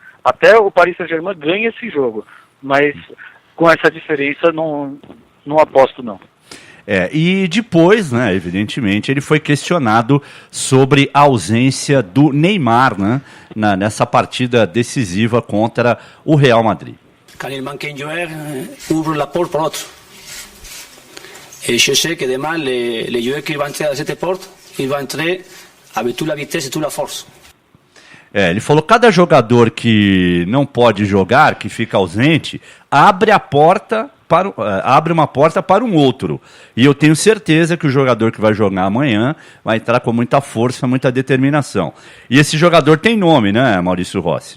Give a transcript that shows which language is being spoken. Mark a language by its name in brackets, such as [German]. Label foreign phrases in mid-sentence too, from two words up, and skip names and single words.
[Portuguese] Até o Paris Saint-Germain ganha esse jogo, mas com essa diferença não aposto, não. E depois, né, evidentemente, ele foi questionado sobre a ausência do Neymar, né, nessa partida decisiva contra o Real Madrid. [French] Quand il manque un joueur, ouvre la porte pour l'autre. Et je sais que demain, les joueurs qui vont entrer à cette porte, ils vont entrer avec toute la vitesse et toute la force. [Portuguese] Ele falou que cada jogador que não pode jogar, que fica ausente, abre uma porta para um outro. E eu tenho certeza que o jogador que vai jogar amanhã vai entrar com muita força, muita determinação. E esse jogador tem nome, né, Maurício Rossi?